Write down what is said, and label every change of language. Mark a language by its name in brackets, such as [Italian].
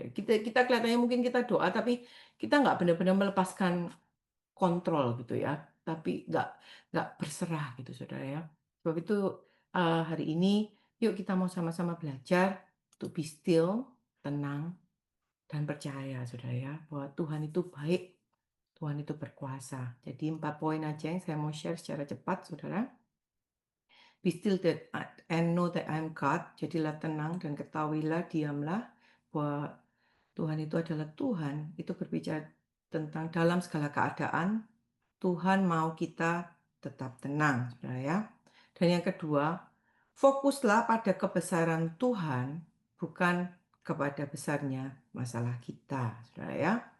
[Indonesian] Kita kita kelihatannya mungkin kita doa, tapi kita nggak benar-benar melepaskan kontrol gitu ya, tapi nggak berserah gitu Saudara ya. Sebab itu, hari ini yuk kita mau sama-sama belajar untuk [English] be still, [Indonesian] tenang, dan percaya Saudara ya, bahwa Tuhan itu baik, Tuhan itu berkuasa. Jadi 4 poin aja yang saya mau share secara cepat Saudara. [English] Be still that and know that I am God. [Indonesian] Jadilah tenang dan ketahuilah, diamlah bahwa Tuhan itu adalah Tuhan. Itu berbicara tentang dalam segala keadaan, Tuhan mau kita tetap tenang, Saudara ya. Dan yang kedua, fokuslah pada kebesaran Tuhan, bukan kepada besarnya masalah kita, Saudara ya.